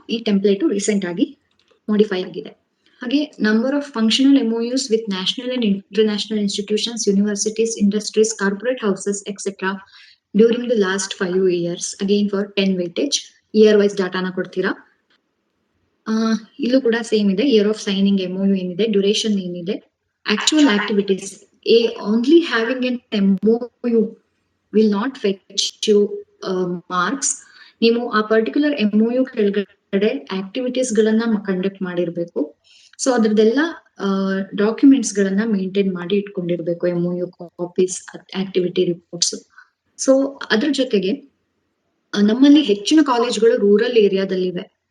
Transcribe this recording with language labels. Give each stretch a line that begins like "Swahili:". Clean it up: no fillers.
Kannada: ಈ template recent ಆಗಿ modify ಆಗಿದೆ.
English: ಹಾಗೆ number of functional MOUs with national and international institutions, universities, industries, corporate houses etcetera during the last 5 years, again for 10 weightage.
Kannada: Year wise ಡಾಟಾನ ಕೊಡ್ತೀರಾ. ಇಲ್ಲೂ ಕೂಡ same ಇದೆ, year of signing MOU ಏನಿದೆ, duration ಏನಿದೆ, actual activities.
English: Only having an MOU will not fetch you marks.
Kannada: ನೀವು ಆ particular MOU ಕೆಳಗಡೆ activities ಗಳನ್ನ ಕಂಡಕ್ಟ್ ಮಾಡಿರ್ಬೇಕು. ಸೊ ಅದ್ರದ್ದೆಲ್ಲ ಡಾಕ್ಯುಮೆಂಟ್ಸ್ ಗಳನ್ನ ಮೇಂಟೈನ್ ಮಾಡಿ ಇಟ್ಕೊಂಡಿರ್ಬೇಕು, MOU copies, activity reports. So ಅದ್ರ ಜೊತೆಗೆ ನಮ್ಮಲ್ಲಿ ಹೆಚ್ಚಿನ ಕಾಲೇಜ್ಗಳು ರೂರಲ್ ಏರಿಯಾದಲ್ಲಿವೆ.